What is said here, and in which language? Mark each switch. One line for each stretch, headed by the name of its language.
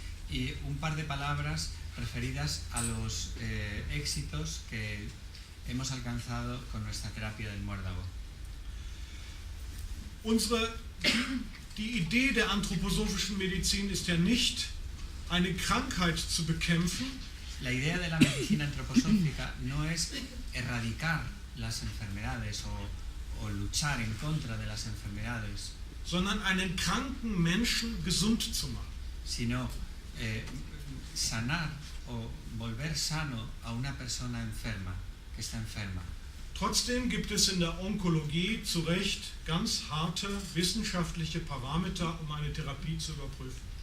Spanish: Y un par de palabras referidas a los éxitos que hemos alcanzado con nuestra terapia del muérdago.
German: Die Idee der anthroposophischen Medizin ist ja nicht, eine Krankheit zu bekämpfen,
Spanish: La idea de la medicina antroposófica no es erradicar las enfermedades o luchar en contra de las enfermedades,
German: sondern einen kranken Menschen gesund zu machen.
Spanish: sino sanar o volver sano a una persona enferma, que está enferma.
German: Trotzdem gibt es in der Onkologie zu Recht ganz harte wissenschaftliche Parameter, um eine Therapie zu überprüfen.